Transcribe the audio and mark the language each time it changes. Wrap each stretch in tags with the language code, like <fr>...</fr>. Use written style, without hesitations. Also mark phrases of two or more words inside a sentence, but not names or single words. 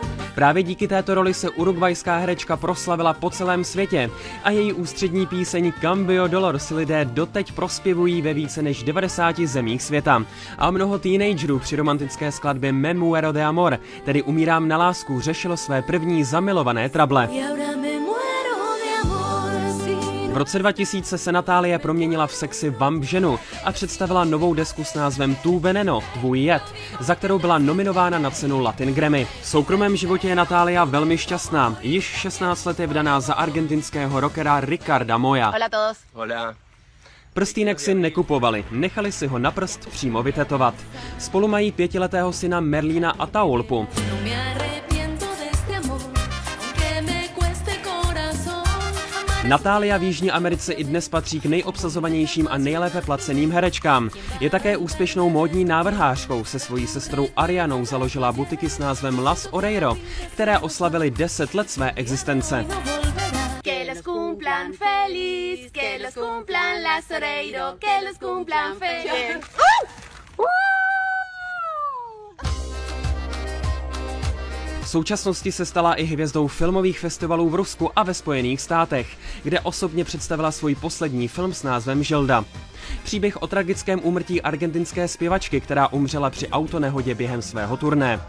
<cs>Právě díky této roli se urugvajská herečka proslavila po celém světě a její ústřední píseň Cambio Dolor si lidé doteď prospěvují ve více než 90 zemích světa. A mnoho teenagerů při romantické skladbě Me muero de amor, tedy Umírám na lásku, řešilo své první zamilované trable. V roce 2000 se Natália proměnila v sexy vamp ženu a představila novou desku s názvem Tu Veneno, tvůj jed, za kterou byla nominována na cenu Latin Grammy. V soukromém životě je Natália velmi šťastná. Již 16 let je vdaná za argentinského rockera Ricarda Moya.</cs> <es>Hola a todos. Hola.</es> <cs>Prstýnek si nekupovali, nechali si ho na prst přímo vytetovat. Spolu mají 5letého syna Merlína Ataulpu. Natália v Jižní Americe i dnes patří k nejobsazovanějším a nejlépe placeným herečkám. Je také úspěšnou módní návrhářkou, se svojí sestrou Arianou založila butiky s názvem Las Oreiro, které oslavily 10 let své existence.</cs> <es>Que los cumplan feliz, que los cumplan Las Oreiro, que los cumplan feliz.</es> <cs>V současnosti se stala i hvězdou filmových festivalů v Rusku a ve Spojených státech, kde osobně představila svůj poslední film s názvem Žilda. Příběh o tragickém úmrtí argentinské zpěvačky, která umřela při autonehodě během svého turné.</cs>